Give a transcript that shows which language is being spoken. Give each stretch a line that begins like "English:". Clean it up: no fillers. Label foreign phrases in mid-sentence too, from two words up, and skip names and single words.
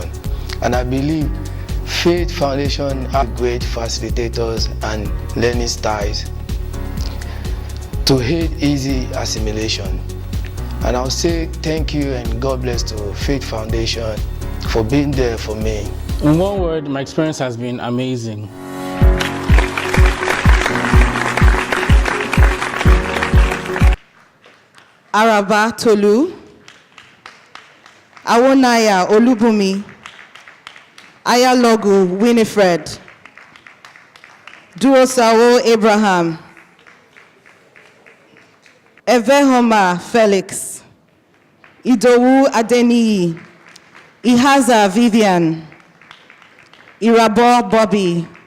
English: And I believe Faith Foundation have great facilitators and learning styles to aid easy assimilation. And I'll say thank you and God bless to Faith Foundation for being there for me. In one word, my experience has been amazing. Araba Tolu, Awonaya Olubumi, Ayalogu Winifred, Duosawo Abraham, Evehoma Felix, Idowu Adeniyi, Ihaza Vivian, Irabo Bobby,